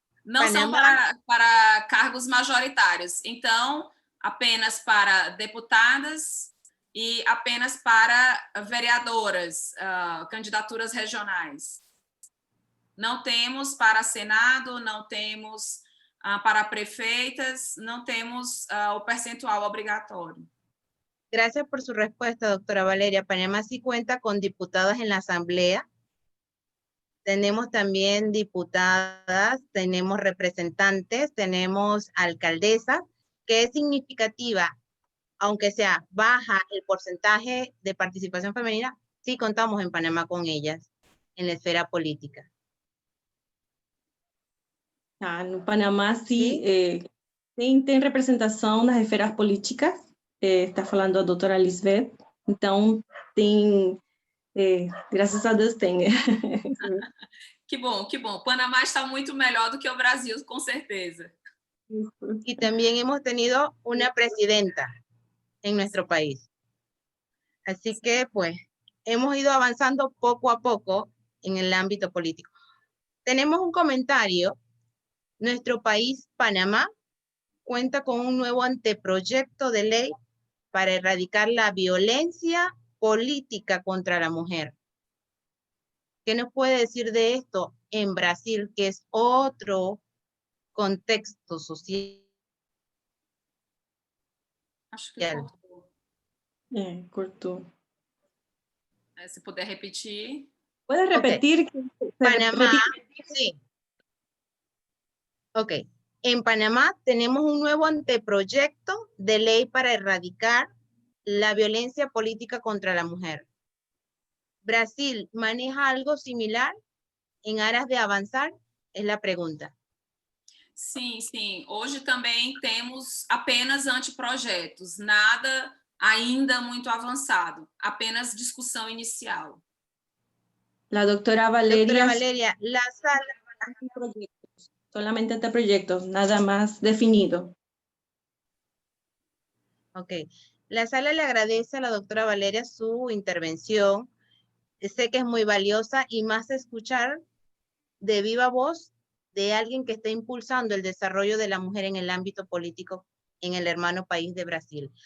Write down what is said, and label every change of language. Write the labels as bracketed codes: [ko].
[pt] Não são para cargos majoritários. Então, apenas para deputadas e apenas para vereadoras, candidaturas regionais. Não temos para Senado, não temos para prefeitas, não temos o percentual obrigatório. [es] Gracias por su respuesta, doctora Valeria. Panamá sí cuenta con diputadas en la asamblea. Tenemos también diputadas, tenemos representantes, tenemos alcaldesas, que es significativa, aunque sea baja el porcentaje de participación femenina, sí contamos en Panamá con ellas en la esfera política. [pt] No Panamá, sim, tem representação nas esferas políticas, está falando a doutora Lisbeth, então tem, graças a Deus tem. Que bom, que bom. Panamá está muito melhor do que o Brasil, com certeza. [es] Y también hemos tenido una presidenta en nuestro país. Así que, pues, hemos ido avanzando poco a poco en el ámbito político. Tenemos un comentario. Nuestro país, Panamá, cuenta con un nuevo anteproyecto de ley para erradicar la violencia política contra la mujer. ¿Qué nos puede decir de esto en Brasil, que es otro contexto social? [pt] Acho que cortou. Cortou. Se puder repetir. [es] ¿Puede repetir? Okay. Panamá, sí. Ok. En Panamá tenemos un nuevo anteproyecto de ley para erradicar la violencia política contra la mujer. ¿Brasil maneja algo similar en aras de avanzar? Es la pregunta. [pt] Sim, sim. Hoje também temos apenas anteprojetos, nada ainda muito avançado, apenas discussão inicial. [es] La doctora Valeria, la sala... Solamente anteproyectos, nada más definido. Ok. La sala le agradece a la doctora Valeria su intervención. Sé que es muy valiosa y más escuchar de viva voz de alguien que está impulsando el desarrollo de la mujer en el ámbito político en el hermano país de Brasil.